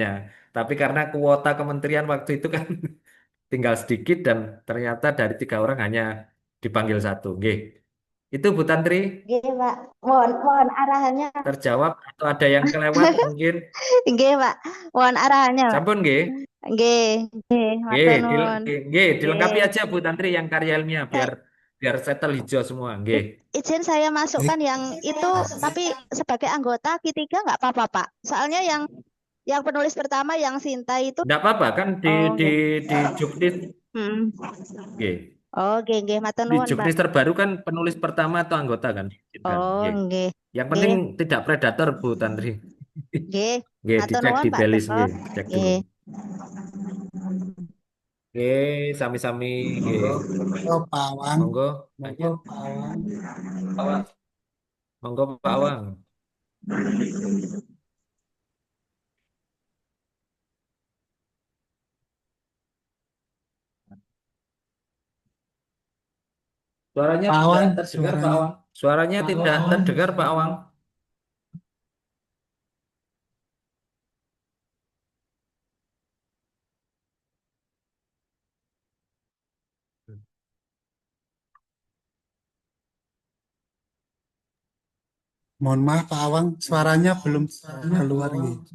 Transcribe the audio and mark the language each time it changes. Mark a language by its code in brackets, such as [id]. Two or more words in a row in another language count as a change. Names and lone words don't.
[id] Tapi karena kuota kementerian waktu itu kan tinggal sedikit dan ternyata dari 3 orang hanya dipanggil 1. Nggih. Itu Bu Tantri. Nggih, Pak. Mohon arahannya. Terjawab atau ada yang kelewat mungkin? Nggih, Pak. Mohon arahannya, Pak. [jv] Sampun nggih. Nggih, nggih, matur nuwun. [id] Nggih, dilengkapi aja Bu Tantri yang karya ilmiah biar settle hijau semua. Nggih. Izin saya masukkan yang itu, tapi sebagai anggota Q3 nggak apa-apa, Pak. Soalnya yang penulis pertama yang Sinta itu. Nggak apa-apa kan di juknis. Nggih. [jv] Oh, nggih, matur [id] Di [jv] nuwun, Pak. [id] juknis terbaru kan penulis pertama atau anggota kan? Oh, nggih. Yang penting tidak predator Bu Tantri. Nggih. Nggih, [jv] Matur [id] dicek [jv] nuwun, [id] di Pak belis Joko. nggih, cek dulu. Nggih. [jv] Nggih, sami-sami nggih. [id] Monggo Pak Awang. Monggo. Monggo Pak Awang. Monggo Pak Awang. Suaranya Pak Awang, tidak terdengar Pak Awang. Suaranya tidak terdengar Pak Awang. Mohon maaf Pak Awang, suaranya belum keluar nih.